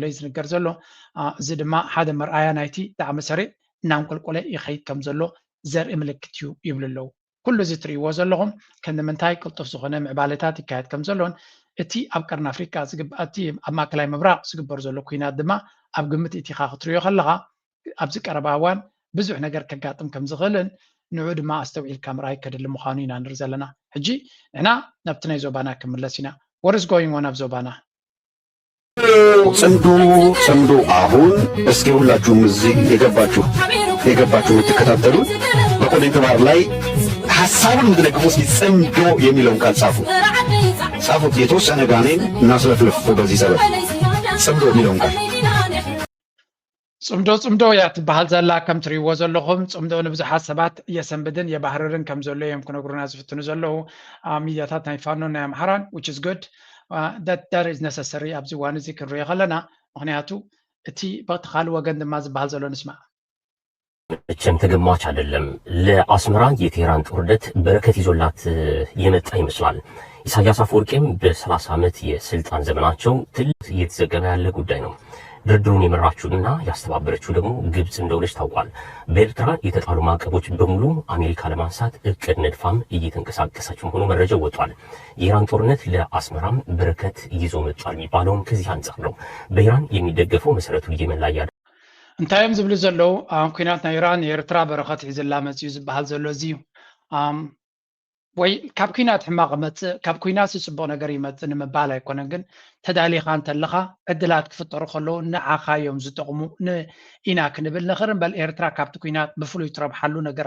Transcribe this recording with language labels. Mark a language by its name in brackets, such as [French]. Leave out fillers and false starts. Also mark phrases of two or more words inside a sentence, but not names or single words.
[Tigrinya] እዩ ዝንገር ዘሎ እዚ ድማ ሓደ መርኣያ ናይቲ ዳዕመ ሰሪዕ እናንቆልቆለ ይኸይድ ከም ዘሎ ዘርኢ ምልክት እዩ ይብሉ ኣለዉ ኩሉ እዚ ትሪእዎ ዘለኹም ከምንምንታይ ቅልጡፍ ዝኾነ ምዕባለታት ይካየድ ከም ዘሎን እቲ ኣብ ቀርኒ ኣፍሪካ እቲ ኣብ ማእከላይ ምብራቅ ዝግበር ዘሎ ኩናት ድማ ኣብ ግምት ኢኻ ክትሪኦ ከለኻ ኣብዚ ቀረባ እዋን ብዙሕ ነገር ከጋጥም ከም ዝኽእልን ንዑ ድማ ኣስተውዒልካ ምርኣይ ከድሊ ምዃኑ ኢና ንርኢ ዘለና ሕጂ ንሕና ናብቲ ናይ ዞባና ክምለስ ኢና [English] what is going on [Tigrinya] ኣብ ዞባና [Amharic] ጽምዶ አሁን እስኪ ሁላችሁም እዚህ የገባችሁ የምትከታተሉ በኮሜንት ባር ላይ ሐሳቡን የምትደግፉ እስኪ ጽምዶ የሚለውን ቃል ጻፉት የተወሰነ ጋኔን እናስለፍልፍ በዚህ ሰበብ ጽምዶ የሚለውን ቃል [Tigrinya] ጽምዶ እያ ትበሃል ዘላ ከም ትሪእዎ ዘለኹም ጽምዶ ንብዙሓት ሰባት የሰንብድን የባህርርን ከም ዘሎ እዮም ክነግሩና ዝፍትኑ ዘለዉ ሚድያታት ናይ ፋኖ ናይ ኣምሓራን [English] which is good that is necessary [Tigrinya] ኣብዚ እዋን እዚ ክንሪኦ ከለና ምክንያቱ እቲ በቲ ካልእ ወገን ድማ ዝበሃል ዘሎ ንስማዕ [Amharic] እችም ተገማች አይደለም ለአስመራ የቴህራን ጦርነት በረከት ይዞላት የመጣ ይመስላል ኢሳያስ አፈወርቂም በ30 ዓመት የስልጣን ዘመናቸው ትልቅ እየተዘገበ ያለ ጉዳይ ነው ድርድሩን የመራችውና ያስተባበረችው ደግሞ ግብጽ እንደሆነች ታውቋል በኤርትራ የተጣሉ ማዕቀቦች በሙሉ አሜሪካ ለማንሳት እቅድ ነድፋም እየተንቀሳቀሰች መሆኑ መረጃው ወጥቷል የኢራን ጦርነት ለአስመራም በረከት ይዞ መጥቷል የሚባለውም ከዚህ አንጻር ነው በኢራን የሚደገፈው መሰረቱ የመን ላይ [Tigrinya] እንታይም ዝብሉ ዘለው ኩናት ናይ ኢራን የኤርትራ በረከት ሒዝላ መፅኡ ዝበሃል ዘሎ እዚ ወይ ካብ ኩናት ሕማቕ መፅእ ካብ ኩናት ዝፅቡቕ ነገር ይመፅእ ንምባል ኣይኮነን ግን ተዳሊኻ እንተለኻ ዕድላት ክፍጠሩ ከለዉ ንዓኻ እዮም ዝጠቕሙ ኢና ክንብል ንኽር እምበል ኤርትራ ካብቲ ኩናት ብፍሉይ ትረብሓሉ ነገር